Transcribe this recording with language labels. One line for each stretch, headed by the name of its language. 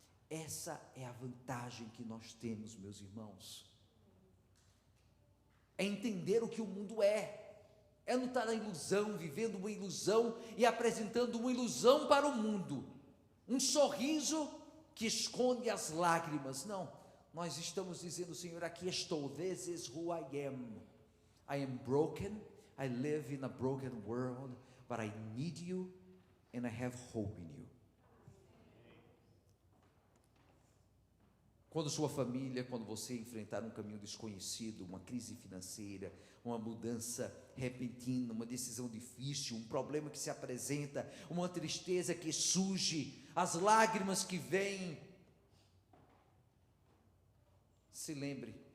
Portuguese: Essa é a vantagem que nós temos, meus irmãos, é entender o que o mundo é não estar na ilusão, vivendo uma ilusão e apresentando uma ilusão para o mundo, um sorriso que esconde as lágrimas. Não, nós estamos dizendo: Senhor, aqui estou,
English: this is who I am broken, I live in a broken world, but I need you and I have hope in you.
Portuguese: Quando sua família, quando você enfrentar um caminho desconhecido, uma crise financeira, uma mudança repentina, uma decisão difícil, um problema que se apresenta, uma tristeza que surge, as lágrimas que vêm, se lembre